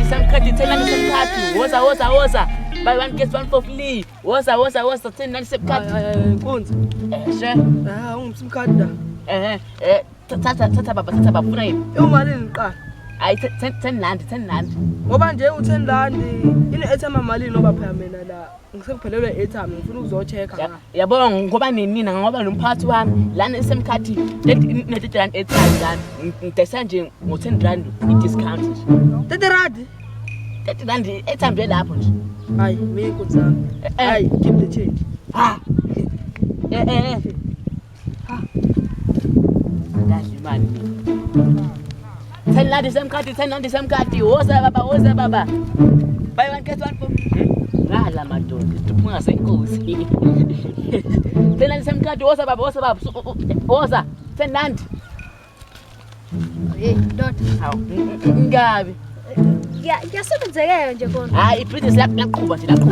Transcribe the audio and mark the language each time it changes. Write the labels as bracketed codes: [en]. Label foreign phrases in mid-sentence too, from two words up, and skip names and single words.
[zu] semkhathi 10 semkhathi woza [en] buy one get one for free [zu] woza 10 semkhathi inkunzi she ungumsimkhathi da thatha baba funa yini emalini qala ayi 10 rand ngoba nje u10 rand ini airtime malini ngoba phela mina la ngisekuphelelwe airtime ngifuna ukuzochecka yabona ngoba nina ngoba nomphathi wami lana isemkhathi ne30 rand airtime ngidesa nje ngo10 rand i-discount nje 30 rand airtime lapho nje hayi mina inkunzi zami hayi [en] keep the change [zu] Ndazi imali 10 rand semkhathi woza baba [en] buy one get one for [zu] ngala madoda tuphunga senkosi 10 rand semkhathi woza baba woza 10 rand hey ndoda hawu ngabi yasebenzeke nje kona hayi ibusiness laqhuba nje laqhuba